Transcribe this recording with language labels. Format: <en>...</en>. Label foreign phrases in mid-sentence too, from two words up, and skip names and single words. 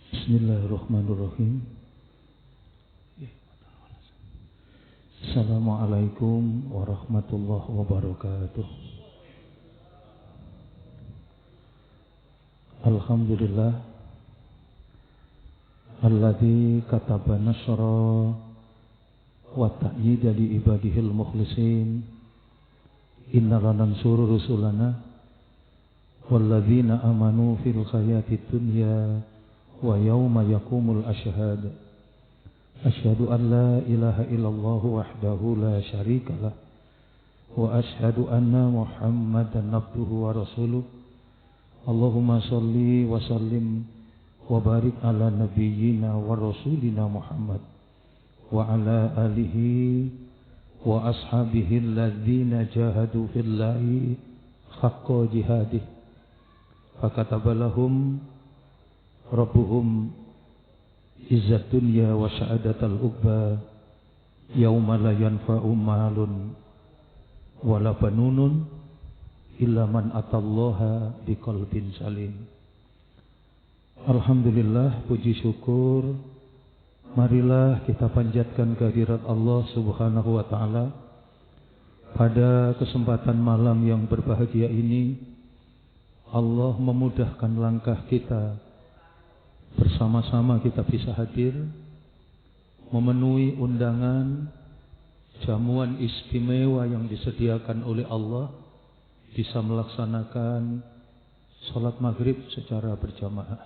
<ar>بسم الله الرحمن الرحيم السلام عليكم ورحمة الله وبركاته. الحمد لله الذي كتب النصر والتأييد لعباده المخلصين. إنا لننصر رسلنا والذين آمنوا في الحياة الدنيا ويوم يقوم الأشهاد. أشهد أن لا إله إلا الله وحده لا شريك له وأشهد أن محمدا عبده ورسوله. اللهم صل وسلم وبارك على نبينا ورسولنا محمد وعلى آله وأصحابه الذين جاهدوا في الله حق جهاده فكتب لهم ربهم عزة الدنيا وسعادة العقبى يوم لا ينفع مال ولا بنون إلا من أتى الله بقلب سليم.</ar> <id>Alhamdulillah, puji syukur marilah kita panjatkan kehadirat Allah</id> <ar>سبحانه وتعالى</ar> <id>pada kesempatan malam yang berbahagia ini. Allah memudahkan langkah kita, bersama-sama kita bisa hadir memenuhi undangan jamuan istimewa yang disediakan oleh Allah, bisa melaksanakan sholat maghrib secara berjamaah.</id>